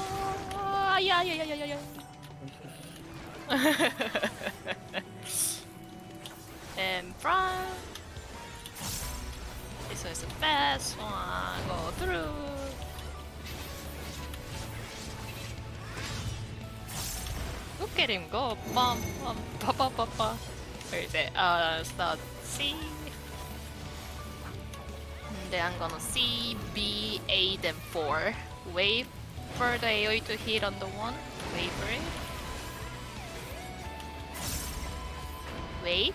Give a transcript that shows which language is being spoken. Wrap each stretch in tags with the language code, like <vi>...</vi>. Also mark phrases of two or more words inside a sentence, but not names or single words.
<en>Yeah. In front. This is the best one. Go through. Look at him go. Bum, bum, ba, ba, ba, ba. Where is it? Start C. And then I'm gonna C, B, A, then 4. Wait for the AoE to hit on the 1. Wait for it. Wait.</en>